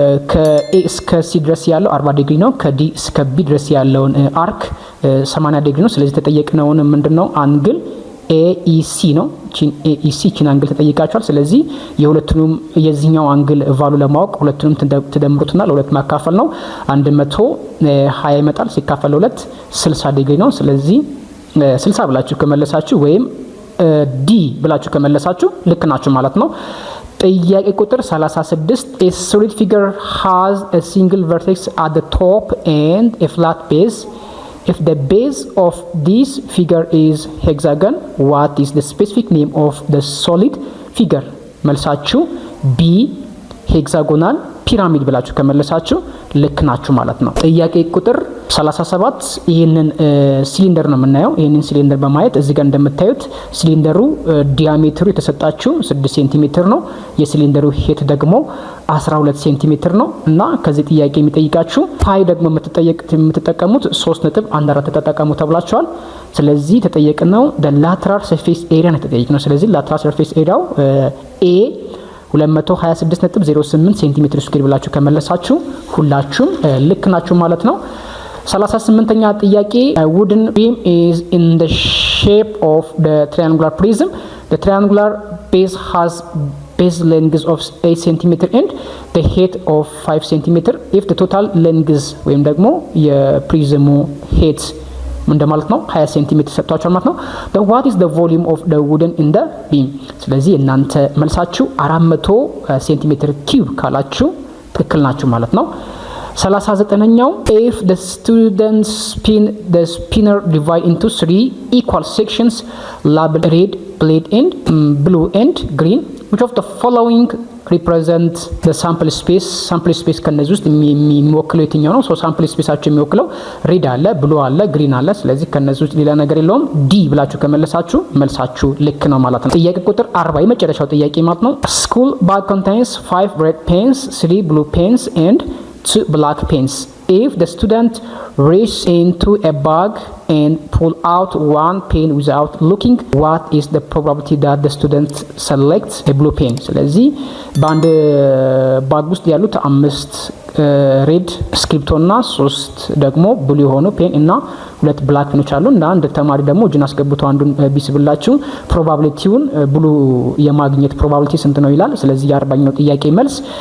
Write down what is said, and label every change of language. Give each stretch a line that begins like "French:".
Amharic: ከA እስከ C ድረስ ያለው 40 ዲግሪ ነው። ከD እስከ B ድረስ ያለውን አርክ 80 ዲግሪ ነው። ስለዚህ ተጠየቅነውን ምንድነው አንግል AEC ነው። AEC ቺን አንግል ተጠይቃችኋል። ስለዚህ የሁለቱንም የዚህኛው አንግል ቫሉ ለማወቅ ሁለቱንም ተደምሩትና ለሁለት ማካፈል ነው። 120 ይመጣል ሲካፈል ለሁለት 60 ዲግሪ ነው። ስለዚህ 60 ብላችሁ ከመለሳችሁ ወይም ዲ ብላችሁ ከመለሳችሁ ልክ ናችሁ ማለት ነው። ጥያቄ ቁጥር 36
English: a solid figure has a single vertex at the top and a flat base. If the base of this figure is hexagon, what is the specific name of the solid figure?
Amharic: መልሳችሁ B ሄክሳጎናል ፒራሚድ ብላችሁ ከመለሳችሁ ልክ ናችሁ ማለት ነው። ጥያቄ ቁጥር 37 ይሄንን ሲሊንደር ነው የምናየው። ይሄንን ሲሊንደር በማየት እዚህ ጋር እንደምታዩት ሲሊንደሩ ዲያሜትሩ የተሰጣችሁ 6 ሴንቲሜትር ነው። የሲሊንደሩ ሄት ደግሞ 12 ሴንቲሜትር ነው እና ከዚህ ጥያቄ የሚጠይቃችሁ ፓይ ደግሞ የምትጠቀሙት 3.14 ተጠቀሙ ተብላችኋል። ስለዚህ ተጠየቅነው
English: the lateral surface area
Amharic: ነው ተጠየቅነው። ስለዚህ
English: lateral surface area
Amharic: A 226.08 ሴንቲሜትር ስኩዌር ብላችሁ ከመለሳችሁ ሁላችሁም ልክ ናችሁ ማለት ነው። 38ኛ ጥያቄ
English: wooden beam is in the shape of the triangular prism. The triangular base has base length of 8 cm and the height of 5 cm. If the total length
Amharic: ወይም ደግሞ የፕሪዝሙ
English: height
Amharic: እንደማለት ነው 20 ሴንቲሜትር ሰጥቷቸዋል ማለት ነው።
English: but what is the volume of the wooden in the beam?
Amharic: ስለዚህ እናንተ መልሳችሁ 400 ሴንቲሜትር ኪዩብ ካላችሁ ትክክል ናችሁ ማለት ነው። 39ኛው
English: if the students spin the spinner divide into 3 equal sections labeled red, blue and green, which of the following represent the sample space
Amharic: ከነዚህ ውስጥ የሚወክለው የትኛው ነው? ሳምፕል ስፔሳችሁ የሚወክለው ሬድ አለ፣ ብሉ አለ፣ ግሪን አለ። ስለዚህ ከነዚህ ውስጥ ሌላ ነገር የለውም። ዲ ብላችሁ ከመለሳችሁ መልሳችሁ ልክ ነው ማለት ነው። ጥያቄ ቁጥር 40 የመጨረሻው ጥያቄ ማለት ነው።
English: school bag contains 5 red pens, 3 blue pens and 2 black pens. If the student reaches into a bag and pull out one pen without looking, what is the probability that the student selects a blue pen?
Amharic: ስለዚህ በአንድ ባግ ውስጥ ያሉት 5 ሬድ ስክሪፕቶ እና 3 ደግሞ ብሉ የሆኑ ፔን እና 2 ብላክ ፔኖች አሉ እና አንድ ተማሪ ደግሞ እጁን አስገብቶ አንዱን ቢስብላችሁ ፕሮባቢሊቲውን ብሉ የማግኘት ፕሮባቢሊቲ ስንት ነው ይላል። ስለዚህ የ40ኛው ጥያቄ መልስ